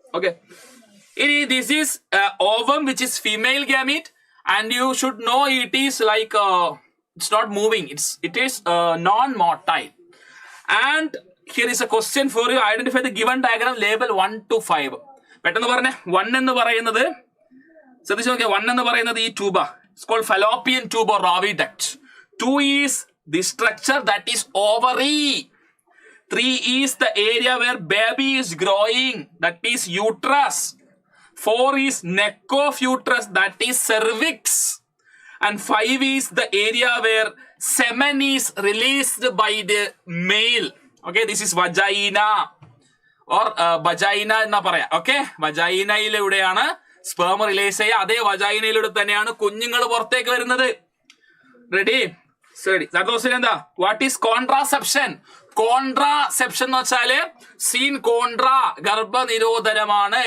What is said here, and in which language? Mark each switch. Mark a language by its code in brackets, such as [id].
[en] Okay, ഇനി this is ovum which is female gamete, and you should know it is like it's not moving. It is non-motile. And here is a question for you. Identify the given diagram. Label 1 to 5. [ml] പെട്ടെന്ന് പറഞ്ഞേ. 1 എന്ന് പറയുന്നത് ശ്രദ്ധിച്ചു നോക്കിയാൽ 1 എന്ന് പറയുന്നത് ഈ ട്യൂബാ. [en] It's called fallopian tube or oviduct. 2 is the structure that is ovary. 3 is the area where baby is growing, that is uterus. 4 is neck of uterus, that is cervix. And 5 is the area where semen is released by the male. Okay, this is vagina or vagina [ml] enna paraya. Okay, vagina iludeയാണ് sperm release ചെയ്യുക. അതേ വജൈനയിലൂടെ തന്നെയാണ് കുഞ്ഞുങ്ങൾ പുറത്തേക്ക് വരുന്നത്. Ready? എന്താ? [en] What is contraception? [ml] Contraception എന്ന് വെച്ചാല് scene contra, ഗർഭനിരോധനമാണ്.